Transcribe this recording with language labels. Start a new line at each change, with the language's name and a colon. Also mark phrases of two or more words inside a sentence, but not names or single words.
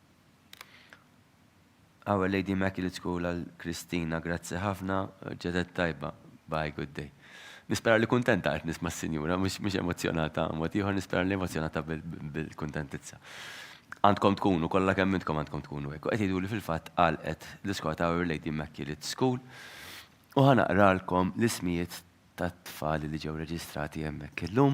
Maltese: Our Lady Immaculate School għall-Kristina, grazzi ħafna, ġedet tajba.
English: Bye, good day.
Maltese: Nispera li kuntenta qed nisma' s-Sinjura, mhux emozjonata, mod ieħor nispera li emozjonata bil-kuntentizza. Għandkom tkunu, kollha kemm intkom għandkom tkunu hekk. Qed jgħiduli fil-fatt qalqet l-iskola ta' Our Lady Immaculate School u ħanaqralkom l-ismijiet tat-tfal li ġew reġistrati hemmhekk illum.